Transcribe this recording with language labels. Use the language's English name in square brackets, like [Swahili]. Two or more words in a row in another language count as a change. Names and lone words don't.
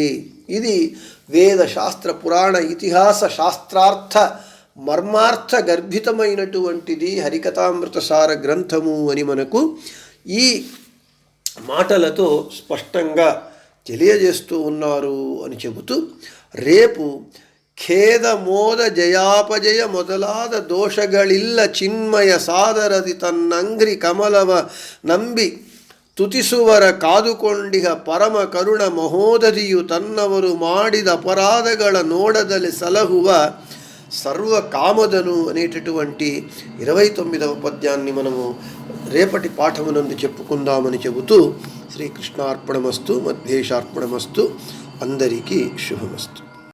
[Telugu] ఇది వేద శాస్త్ర పురాణ ఇతిహాస శాస్త్రార్థ మర్మార్థ గర్భితమైనటువంటిది హరికథామృత సార గ్రంథము అని మనకు ఈ మాటలతో స్పష్టంగా తెలియజేస్తూ ఉన్నారు అని చెబుతూ, రేపు [Kannada] ಖೇದ ಮೋದ ಜಯಾಪಜಯ ಮೊದಲಾದ ದೋಷಗಳಿಲ್ಲ ಚಿನ್ಮಯ ಸಾದರದಿ ತನ್ನಂಗ್ರಿ ಕಮಲವ ನಂಬಿ ತುತಿಸುವರ ಕಾದುಕೊಂಡಿಹ ಪರಮ ಕರುಣ ಮಹೋದಧಿಯು ತನ್ನವರು ಮಾಡಿದ ಅಪರಾಧಗಳ ನೋಡದಲ್ಲಿ ಸಲಹುವ [Telugu] సర్వ కామదను అనేటటువంటి 29వ పద్యాన్ని మనము రేపటి పాఠమునందు చెప్పుకుందామని చెబుతూ శ్రీకృష్ణార్పణమస్తు మధ్యేశార్పణమస్తు. అందరికీ శుభమస్తు.